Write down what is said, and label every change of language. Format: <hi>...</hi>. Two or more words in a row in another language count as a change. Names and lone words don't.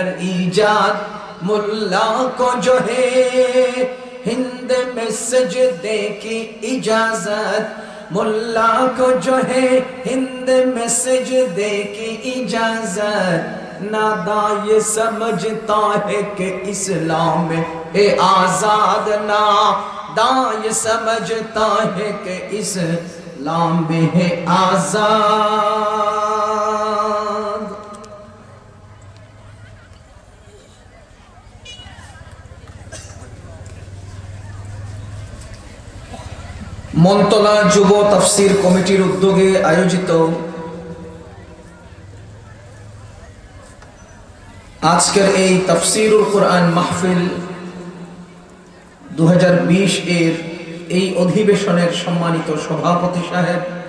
<ur>ایجاد، ملا کو جو ہے ہند میں سجدے کی اجازت، ملا کو جو ہے ہند میں سجدے کی اجازت، ناداں یہ سمجھتا ہے کہ اسلام ہے آزاد، ناداں یہ سمجھتا ہے کہ اسلام میں ہے آزاد۔</ur> <bn>মনতলা যুব তাফসীর কমিটির উদ্যোগে আয়োজিত আজকের এই তাফসীরুল কুরআন মাহফিল 2020 এর এই অধিবেশনের সম্মানিত সভাপতি সাহেব,</bn>